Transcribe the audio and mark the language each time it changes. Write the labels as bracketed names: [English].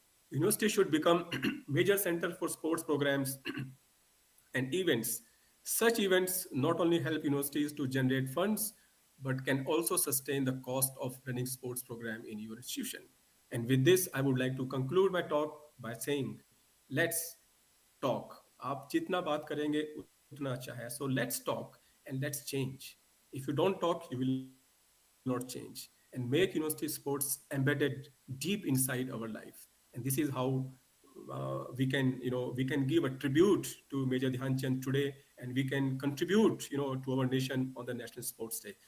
[English] University should become major center for sports programs and events. Such events not only help universities to generate funds, but can also sustain the cost of running sports program in your institution. And with this, I would like to conclude my talk by saying, let's talk. [Hindi] आप जितना बात करेंगे उतना अच्छा है. [English] So let's talk and let's change. If you don't talk, you will not change. And make university sports embedded deep inside our life. And this is how we can give a tribute to Major Dhyan Chand today, and we can contribute, to our nation on the National Sports Day.